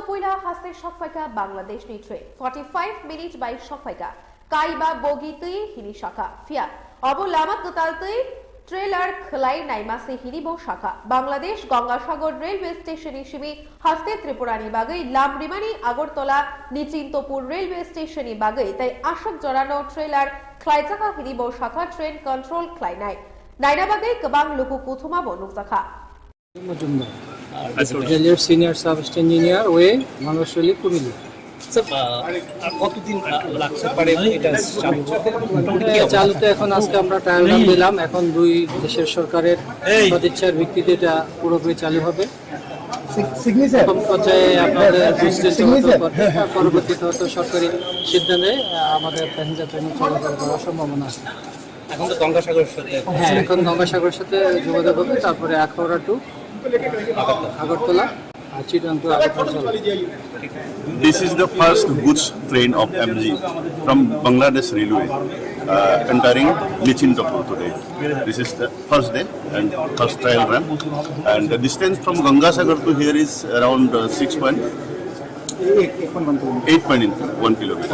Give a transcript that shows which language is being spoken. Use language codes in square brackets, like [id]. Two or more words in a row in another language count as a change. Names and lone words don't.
[trp] puila haste shopfaika Bangladesh ni train 45 minutes by shopfaika kaiba bogi tui hini shaka fia obo lama kutal tui trailer khlai naima se hini bo shaka Bangladesh Gangasagar [en] railway station [trp] ishimi haste Tripura ni bagai lamrimani agortola nichintopur [en] railway station [trp] ni bagai tai ashok jorano trailer Klaitaka hinibo shaka [en] train control [trp] klainai nainabagai kebang luku kuthuma bo nuksakha [bn] মজুমদার রেলের [en] senior sub engineer [bn] ওয়ে মানুষলি কুমিল্লা। স্যার কতদিন লাগতে পারে এটা চালু হতে? চালুতে এখন আজকে আমরা [en] trial run [bn] দিলাম, এখন দুই দেশের সরকারের সদিচ্ছার ভিত্তিতে এটা পুরোপুরি চালু হবে। প্রথম পর্যায়ে আপনাদের বুঝতে পরবর্তীতে হয়তো সরকারি সিদ্ধান্তে আমাদের [en] passenger train [bn] চলাচল করার সম্ভাবনা আছে। এখন তো গঙ্গাসাগরের সাথে হ্যাঁ, এখন গঙ্গাসাগরের সাথে যোগাযোগ হবে, তারপরে আখাউড়া টু আগরতলা আর চিটাং টু আগরতলা চলবে। [en] This is the first goods train of MG from Bangladesh Railway entering Lichintapu today. This is the first day and first trial run. And the distance from Gangasagar to here is around 8.1 kilometer.